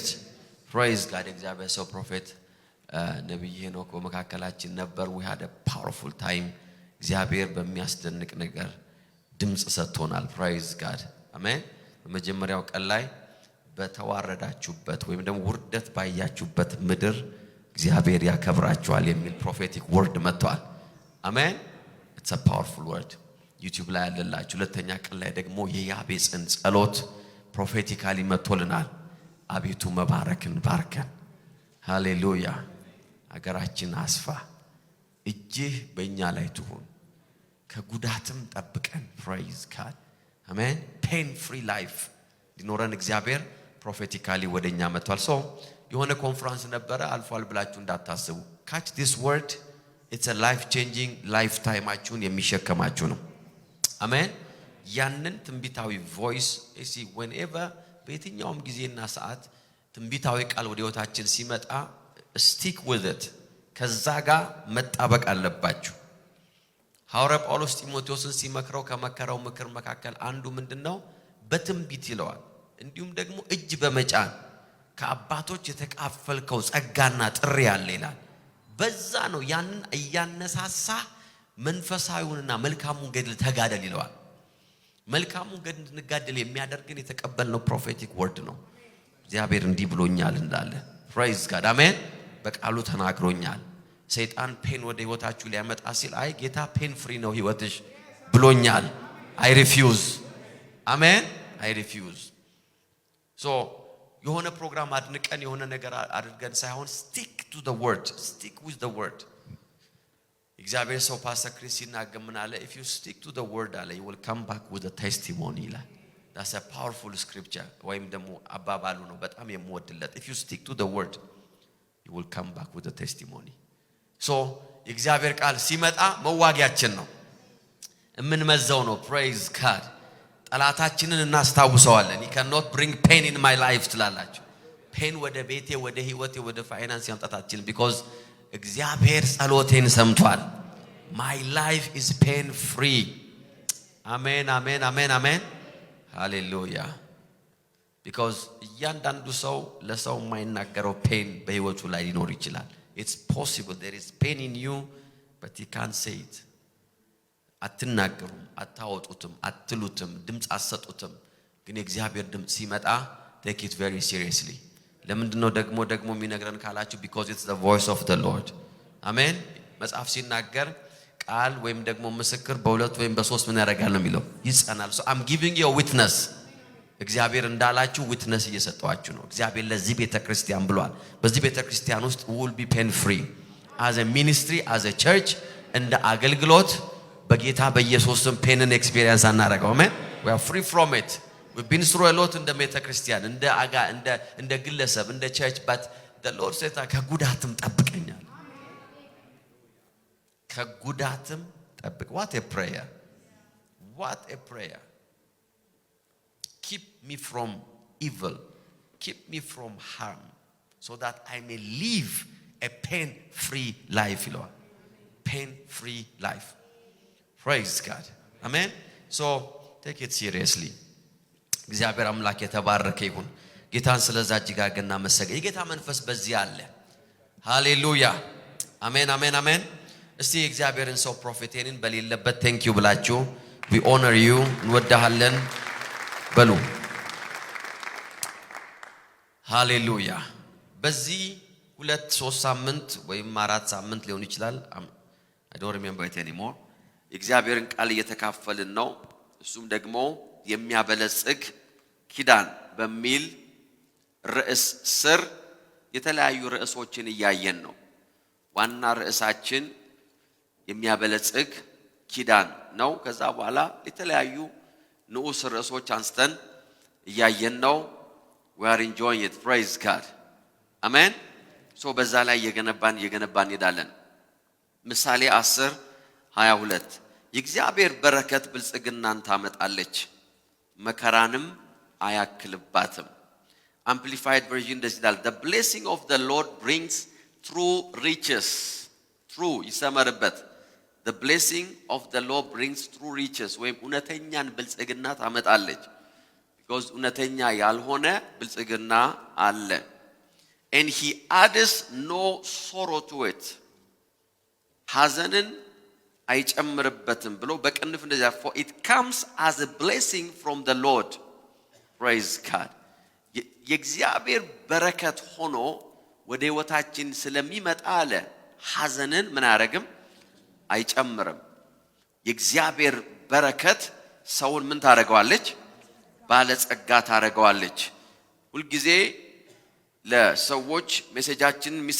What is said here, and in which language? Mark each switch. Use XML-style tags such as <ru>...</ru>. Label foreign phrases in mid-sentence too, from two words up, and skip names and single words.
<en>praise God።</en> <am>እግዚአብሔር ሰው ፕሮፌት ነብይ ሄኖክ በመካከላችን ነበር።</am> <en>we had a powerful time።</en> <am>እግዚአብሔር በሚያስደንቅ ነገር ድምጽ ሰጥቶናል።</am> <en>praise God።</en> <am>አሜን። በመጀመሪያው ቀን ላይ በተዋረዳችሁበት ወይም ደግሞ ውርደት ባያችሁበት ምድር እግዚአብሔር ያከብራችኋል የሚል</am> <en>prophetic word</en> <am>መጥቷል። አሜን።</am> <en>it's a powerful word።</en> <am>ዩቲዩብ ላይ ያለላችሁ። ሁለተኛ ቀን ላይ ደግሞ የያቤጽን ጸሎት ፕሮፌቲካሊ መጥቶልናል። አቤቱ መባረክን ባርከን። ሃሌሉያ። አገራችን አስፋ፣ እጅህ በእኛ ላይ ትሁን፣ ከጉዳትም ጠብቀን።</am> <en>praise God።</en> <am>አሜን።</am> <en>pain free life</en> <am>ዲኖረን እግዚአብሔር ፕሮፌቲካሊ ወደኛ መጥቷል። ሶ የሆነ ኮንፈረንስ ነበረ አልፏል ብላችሁ እንዳታስቡ።</am> <en>catch this word. it's a life changing lifetime-</en> <am>አችሁን የሚሸከማችሁ ነው። አሜን። ያንን ትንቢታዊ ቮይስ whenever በየትኛውም ጊዜና ሰዓት ትንቢታዊ ቃል ወደ ህይወታችን ሲመጣ</am> <en>stick with it።</en> <am>ከዛ ጋር መጣበቅ አለባችሁ። ሐዋርያ ጳውሎስ ጢሞቴዎስን ሲመክረው ከመከረው ምክር መካከል አንዱ ምንድነው? በትንቢት ይለዋል። እንዲሁም ደግሞ እጅ በመጫን ከአባቶች የተካፈልከው ጸጋና ጥሪ ያለ ይላል። በዛ ነው ያንን እያነሳሳ መንፈሳዊውንና መልካሙን ገድል ተጋደል ይለዋል። መልካሙን ገድል እንድንጋደል የሚያደርገን የተቀበልነው ፕሮፌቲክ ወርድ ነው። እግዚአብሔር እንዲህ ብሎኛል እንዳለ</am> <en>praise God።</en> <am>አሜን። በቃሉ ተናግሮኛል። ሰይጣን ፔን ወደ ህይወታችሁ ሊያመጣ ሲል አይ ጌታ</am> <en>pain free</en> <am>ነው ህይወትሽ ብሎኛል።</am> <en>I refuse።</en> <am>አሜን።</am> <en>I refuse።</en> <am>so የሆነ ፕሮግራም አድንቀን የሆነ ነገር አድርገን ሳይሆን</am> <en>stick to the word. stick with the word።</en> <am>እግዚአብሔር ሰው ፓስተር ክሪስ ሲናገር ምን አለ?</am> <en>if you stick to the word</en> <am>አለ</am> <en>you will come back with a testimony</en> <am>ይላል።</am> <en>that's a powerful scripture</en> <am>ወይም ደግሞ አባባሉ ነው በጣም የምወድለት።</am> <en>if you stick to the word you will come back with a testimony።</en> <am>so የእግዚአብሔር ቃል ሲመጣ መዋጊያችን ነው፣ እምንመዘው ነው።</am> <en>praise God።</en> <am>ጠላታችንን እናስታውሰዋለን።</am> <en>you cannot bring pain in my life</en> <am>ትላላችሁ። ፔን ወደ ቤቴ ወደ ህይወቴ ወደ ፋይናንስ ያምጣታችን because እግዚአብሔር ጸሎቴን ሰምቷል።</am> <en>my life is pain free።</en> <am>አሜን አሜን አሜን አሜን ሃሌሉያ። because እያንዳንዱ ሰው ለሰው የማይናገረው ፔን በህይወቱ ላይ ሊኖር ይችላል።</am> <en>it's possible there is pain in you but you can't say it።</en> <am>አትናገሩም፣ አታወጡትም፣ አትሉትም፣ ድምጽ አሰጡትም። ግን የእግዚአብሔር ድምጽ ሲመጣ</am> <en>take it very seriously።</en> <am>ለምንድነው ደግሞ የሚነግረን ካላችሁ</am> <en>because it's the voice of the Lord።</en> <am>አሜን። መጽሐፍ ሲናገር ቃል ወይም ደግሞ ምስክር በሁለት ወይም በሶስት ምን ያደርጋል ነው የሚለው? ይጸናል።</am> <en>so I'm giving you a witness።</en> <am>እግዚአብሔር እንዳላችሁ ዊትነስ እየሰጣችሁ ነው። እግዚአብሔር ለዚህ ቤተክርስቲያን ብሏል። በዚህ ቤተክርስቲያን ውስጥ</am> <en>will be pain free as a ministry as a church።</en> <am>እንደ አገልግሎት በጌታ በኢየሱስም</am> <en>painን experience</en> <am>አናረጋው። አሜን።</am> <en>we are free from it። we've been through a lot</en> <am>እንደ ቤተክርስቲያን እንደ ግለሰብ እንደ</am> <en>church but the Lord said</en> <am>ከጉዳትም ጠብቀኛል። ከጉዳትም ጠብቅ።</am> <en>what a prayer። what a prayer። keep me from evil. Keep me from harm, so that I may live a pain-free life, Lord. Pain-free life. Praise God. Amen. So take it seriously.</en> <am>እግዚአብሔር አምላክ የተባረከ ይሁን። ጌታን ስለዛጅ ጋርና መሰገ የጌታ መንፈስ በዚህ አለ። ሃሌሉያ አሜን አሜን አሜን። እስቲ እግዚአብሔርን ሰው ፕሮፌቴንን በሌለበት</am> <en>thank you</en> <am>ብላችሁ</am> <en>we honor you</en> <am>እንወዳሃለን በሉ። ሃሌሉያ። በዚህ 2-3 ሳምንት ወይም 4 ሳምንት ሊሆን ይችላል</am> <en>I don't remember it anymore</en> <am>እግዚአብሔርን ቃል እየተካፈልን ነው። እሱም ደግሞ የሚያበለጽግ ኪዳን በሚል ርዕስ ስር የተለያዩ ርዕሶችን እያየን ነው። ዋና ርዕሳችን የሚያበለጽግ ኪዳን ነው። ከዛ በኋላ የተለያዩ ንዑስ ርዕሶች አንስተን እያየን ነው።</am> <en>we are enjoying it. Praise God.</en> <am>Amen. so በዛ ላይ የገነባን ሄዳለን። ምሳሌ 10:22 የእግዚአብሔር በረከት ብልጽግናን ታመጣለች መከራንም አያክልባትም።</am> <en>Amplified version</en> <am>እንደዚህ ይላል</am> <en>the blessing of the Lord brings true riches.</en> <am>true ይሰመርበት</am> <en>the blessing of the Lord brings true riches</en> <am>ወይም እውነተኛን ብልጽግና ታመጣለች። because እውነተኛ ያልሆነ ብልጽግና አለ።</am> <en>and he adds no sorrow to it</en> <am>ሐዘንን አይጨምርበትም ብሎ በቅንፍ እንደዚያ</am> <en>for it comes as a blessing from the Lord. Praise God.</en> <am>የእግዚአብሔር በረከት ሆኖ ወደ ህይወታችን ስለሚመጣ አለ ሐዘንን ምን አያረግም አይጨምርም። የእግዚአብሔር በረከት ሰውን ምን ታረጋዋለች ባለጸጋ ታረጋዋለች። ሁሉ ጊዜ ለሰዎች ሜሴጃችንን ሚስ</am>